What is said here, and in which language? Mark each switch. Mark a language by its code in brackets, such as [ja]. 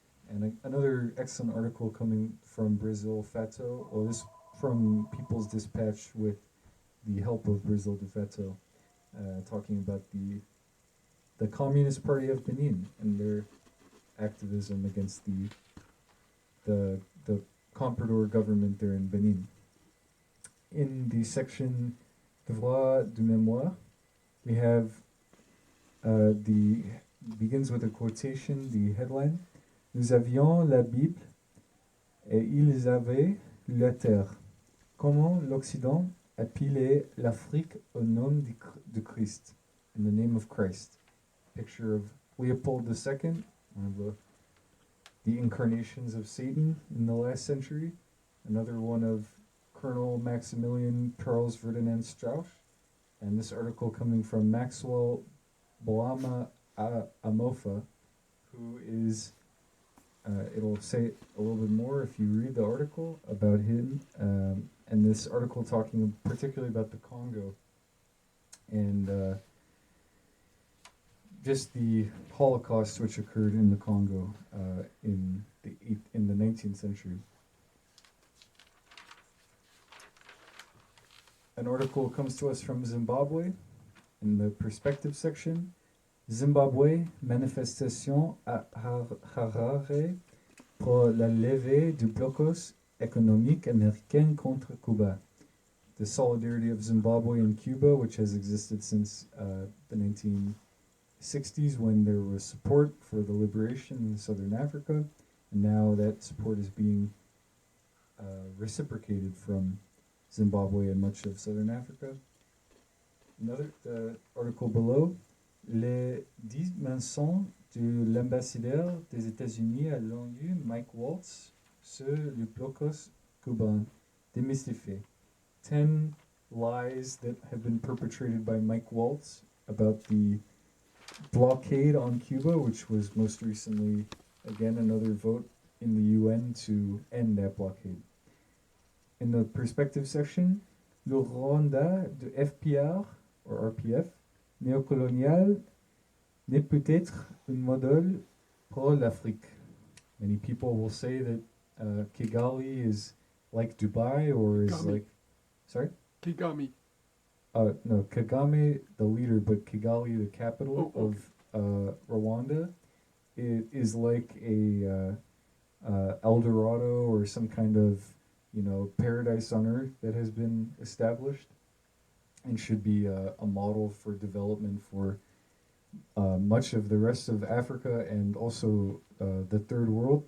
[en] And another excellent article coming from Brazil Fato, or this from People's Dispatch with the help of Brazil de Fato, talking about the Communist Party of Benin and their activism against the comprador government there in Benin. In the section Droit du Mémoire, we have the begins with a quotation, the headline. [fr] Nous avions la Bible et ils avaient la terre. Comment l'Occident a pillé l'Afrique au nom de Christ, [en] in the name of Christ. Picture of Leopold II, one of the incarnations of Satan in the last century. Another one of Colonel Maximilian Charles Ferdinand Strauss. And this article coming from Maxwell Boama Amofa, who is, it'll say a little bit more if you read the article about him. And this article talking particularly about the Congo and just the Holocaust which occurred in the Congo in the 19th century. An article comes to us from Zimbabwe in the perspective section. [fr] Zimbabwe, manifestation à Harare pour la levée du blocus économique américain contre Cuba. [en] The solidarity of Zimbabwe and Cuba, which has existed since the 1960s when there was support for the liberation in Southern Africa, and now that support is being reciprocated from Zimbabwe and much of Southern Africa. Another article below, [fr] les dimensions de l'ambassadeur des États-Unis à l'ONU, Mike Waltz, sur le blocus cubain, démystifié. [en] 10 lies that have been perpetrated by Mike Waltz about the blockade on Cuba, which was most recently, again, another vote in the UN to end that blockade. In the perspective section, [fr] le Rwanda de FPR, or RPF, néocolonial, n'est peut-être un modèle pour l'Afrique. [en] Many people will say that Kigali is like Dubai or is Kagame. like... Sorry? Kigami. No, Kagame, the leader, but Kigali, the capital Oh, okay. of Rwanda, it is like a El Dorado or some kind of, paradise on earth that has been established and should be a model for development for much of the rest of Africa and also the third world.